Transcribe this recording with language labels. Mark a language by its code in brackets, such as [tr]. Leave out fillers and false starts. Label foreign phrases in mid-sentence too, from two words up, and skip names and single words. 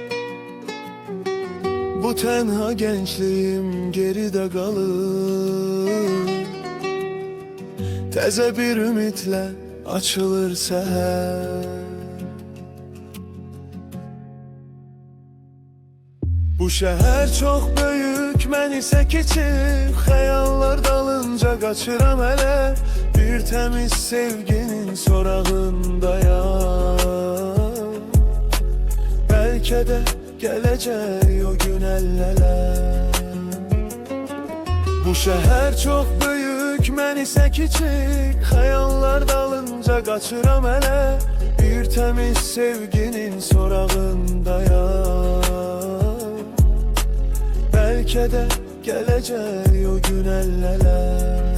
[tr] Bu tenha gençliğim geride kalır, Teze bir ümitle açılır seher. Bu şehir çok büyük, [az] mən isə kiçik. Xəyallar dalınca qaçıram elə, bir temiz sevginin sorağındayam. [tr] Belki de gelecek o gün el-ele. Bu şehir çok büyük, [az] mən isə kiçik. Xəyallar dalınca qaçıram elə, bir temiz sevginin sorağındayam. [tr] Belki de gelecek o gün el-ele.